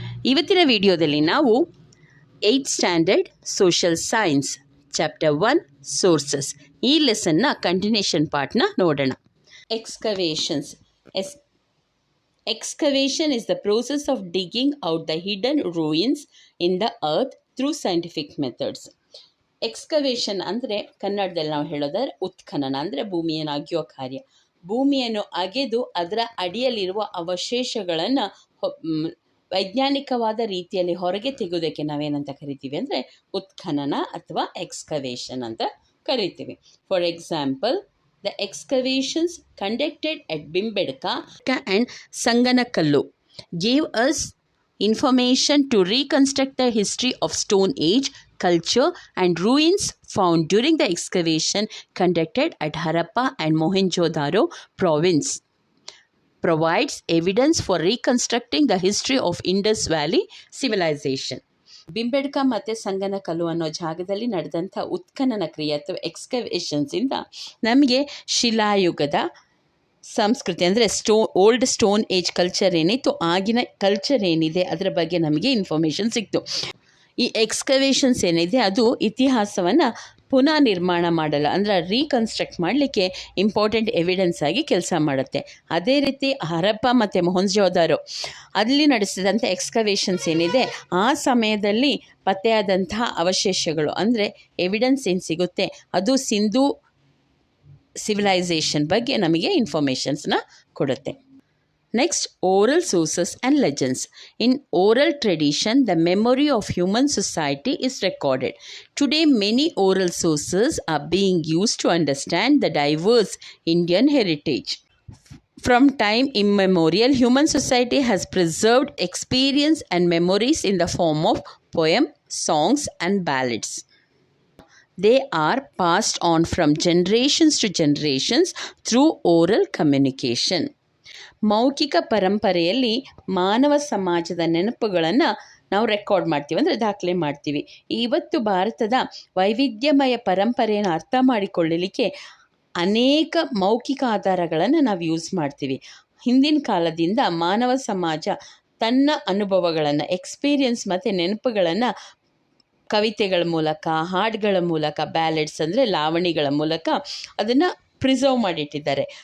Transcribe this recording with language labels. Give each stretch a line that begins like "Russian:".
Kannada: ಇವತ್ತಿನ ವಿಡಿಯೋದಲ್ಲಿ ನಾವು 8th standard social science chapter 1 sources ಈ ಲೆಸನ್ನ ಕಂಟಿನ್ಯೂಷನ್ ಪಾರ್ಟ್ನ ನೋಡೋಣ. Excavations.
English: Excavation is the process of digging out the hidden ruins in the earth through scientific methods.
Kannada: Excavation ಅಂದರೆ ಕನ್ನಡದಲ್ಲಿ ನಾವು ಹೇಳೋದಾದ್ರೆ ಉತ್ಖನನ ಅಂದರೆ ಭೂಮಿಯನ್ನು ಅಗೆಯೋ ಕಾರ್ಯ. ಭೂಮಿಯನ್ನು ಅಗೆದು ಅದರ ಅಡಿಯಲ್ಲಿರುವ ಅವಶೇಷಗಳನ್ನು ವೈಜ್ಞಾನಿಕವಾದ ರೀತಿಯಲ್ಲಿ ಹೊರಗೆ ತೆಗೆಯೋದಕ್ಕೆ ನಾವೇನಂತ ಕರಿತೀವಿ ಅಂದರೆ ಉತ್ಖನನ ಅಥವಾ ಎಕ್ಸ್ಕವೇಷನ್ ಅಂತ ಕರಿತೀವಿ.
English: For example, the excavations conducted at Bimbedka and Sanganakallu gave us information to reconstruct the history of Stone Age culture and ruins found during the excavation conducted at Harappa and Mohenjo-daro province. Provides evidence for reconstructing the history of Indus Valley civilization.
Kannada: ಬಿಂಬೆಡ್ಕ ಮತ್ತು ಸಂಗನಕಲ್ಲು ಅನ್ನೋ ಜಾಗದಲ್ಲಿ ನಡೆದಂಥ ಉತ್ಖನನ ಕ್ರಿಯೆ ಅಥವಾ ಎಕ್ಸ್ಕವೇಷನ್ಸಿಂದ ನಮಗೆ ಶಿಲಾಯುಗದ ಸಂಸ್ಕೃತಿ ಅಂದರೆ ಓಲ್ಡ್ ಸ್ಟೋನ್ ಏಜ್ ಕಲ್ಚರ್ ಏನಿತ್ತು, ಆಗಿನ ಕಲ್ಚರ್ ಏನಿದೆ ಅದರ ಬಗ್ಗೆ ನಮಗೆ ಇನ್ಫಾರ್ಮೇಷನ್ ಸಿಕ್ತು. ಈ ಎಕ್ಸ್ಕವೇಷನ್ಸ್ ಏನಿದೆ ಅದು ಇತಿಹಾಸವನ್ನು ಪುನಃ ನಿರ್ಮಾಣ ಮಾಡಲ್ಲ, ಅಂದರೆ ರೀಕನ್ಸ್ಟ್ರಕ್ಟ್ ಮಾಡಲಿಕ್ಕೆ ಇಂಪಾರ್ಟೆಂಟ್ ಎವಿಡೆನ್ಸ್ ಆಗಿ ಕೆಲಸ ಮಾಡುತ್ತೆ. ಅದೇ ರೀತಿ ಹರಪ್ಪ ಮತ್ತು ಮೊಹೆಂಜೊದಾರೋ ಅಲ್ಲಿ ನಡೆಸಿದಂಥ ಎಕ್ಸ್ಕವೇಷನ್ಸ್ ಏನಿದೆ ಆ ಸಮಯದಲ್ಲಿ ಪತ್ತೆಯಾದಂತಹ ಅವಶೇಷಗಳು ಅಂದರೆ ಎವಿಡೆನ್ಸ್ ಏನು ಸಿಗುತ್ತೆ ಅದು ಸಿಂಧೂ ಸಿವಿಲೈಸೇಷನ್ ಬಗ್ಗೆ ನಮಗೆ ಇನ್ಫಾರ್ಮೇಷನ್ಸ್ನ ಕೊಡುತ್ತೆ.
English: Next, oral sources and legends. In oral tradition, the memory of human society is recorded. Today, many oral sources are being used to understand the diverse Indian heritage. From time immemorial, human society has preserved experience and memories in the form of poems, songs, and ballads. They are passed on from generations to generations through oral communication.
Kannada: ಮೌಖಿಕ ಪರಂಪರೆಯಲ್ಲಿ ಮಾನವ ಸಮಾಜದ ನೆನಪುಗಳನ್ನು ನಾವು record ಮಾಡ್ತೀವಿ, ಅಂದರೆ ದಾಖಲೆ ಮಾಡ್ತೀವಿ. ಇವತ್ತು ಭಾರತದ ವೈವಿಧ್ಯಮಯ ಪರಂಪರೆಯನ್ನು ಅರ್ಥ ಮಾಡಿಕೊಳ್ಳಲಿಕ್ಕೆ ಅನೇಕ ಮೌಖಿಕ ಆಧಾರಗಳನ್ನು ನಾವು ಯೂಸ್ ಮಾಡ್ತೀವಿ. ಹಿಂದಿನ ಕಾಲದಿಂದ ಮಾನವ ಸಮಾಜ ತನ್ನ ಅನುಭವಗಳನ್ನು, ಎಕ್ಸ್ಪೀರಿಯನ್ಸ್ ಮತ್ತು ನೆನಪುಗಳನ್ನು ಕವಿತೆಗಳ ಮೂಲಕ, ಹಾಡುಗಳ ಮೂಲಕ, ಬ್ಯಾಲೆಡ್ಸ್ ಅಂದರೆ ಲಾವಣಿಗಳ ಮೂಲಕ ಅದನ್ನು ಪ್ರಿಸರ್ವ್ ಮಾಡಿಟ್ಟಿದ್ದಾರೆ.